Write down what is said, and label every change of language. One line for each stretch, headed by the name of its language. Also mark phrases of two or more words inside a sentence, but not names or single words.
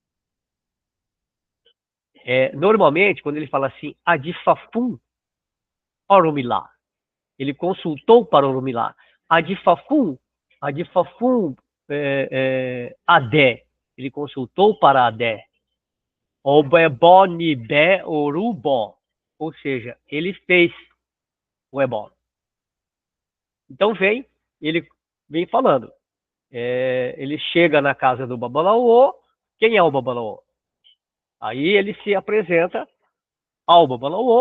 Portuguese: Normalmente, quando ele fala assim,
Yoruba: adifafum orumilá,
Portuguese: ele consultou para orumilá.
Yoruba: Adifafum adé,
Portuguese: ele consultou para adé.
Yoruba: Obebó nibé orubó,
Portuguese: ou seja, ele fez o ebó. Então ele vem falando. Ele chega na casa do babalaô. Quem é o babalaô? Aí ele se apresenta ao babalaô.